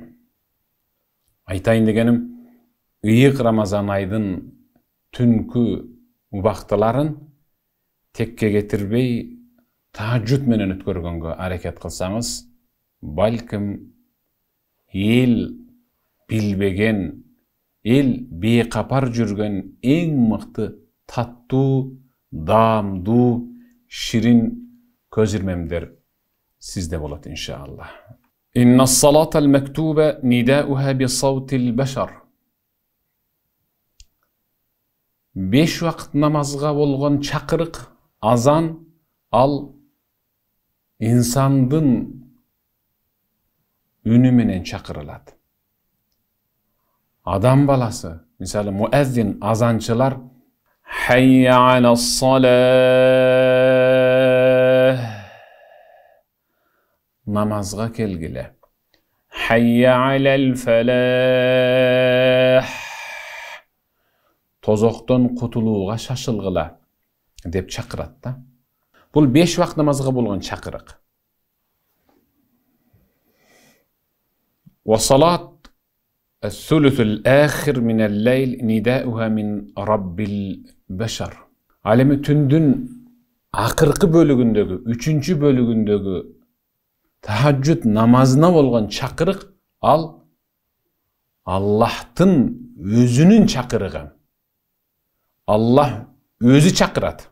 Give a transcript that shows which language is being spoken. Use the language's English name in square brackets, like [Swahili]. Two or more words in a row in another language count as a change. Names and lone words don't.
[Kyrgyz] Айтайын дегеним, ыйык Рамазан айдын түнкү убактыларын текке кетирбей тахажжуд менен өткөргөнгө аракет кылсаңыз, балким эл билбеген, эл бейкапар жүргөн эң мыкты таттуу, даамдуу, ширин көз ирмемдер сизде болот иншалла. [Arabic] إن الصلاة المكتوبة نداؤها بصوت البشر. [Kyrgyz] 5 вакыт намазга болгон чакырык, азан, ал инсандын үнү менен чакырылат. Адам баласы, мисалы муэззин, азанчылар, [Arabic] حي على الصلاة, [Kyrgyz] намазга келгиле. [Arabic] حي على الفلاح, [Kyrgyz] тозоктон кутулууга шашылгыла деп чакырат да. Бул 5 вакыт намазга болгон чакырык. [Arabic] وصلاة الثلث الآخر من الليل نداؤها من رب البشر. [Kyrgyz] Алеми түндүн акыркы бөлүгүндөгү, 3-чү бөлүгүндөгү тахажжуд намазына болгон чакырык, ал Аллахтын өзүнүн чакырыгы. Аллах өзү чакырат.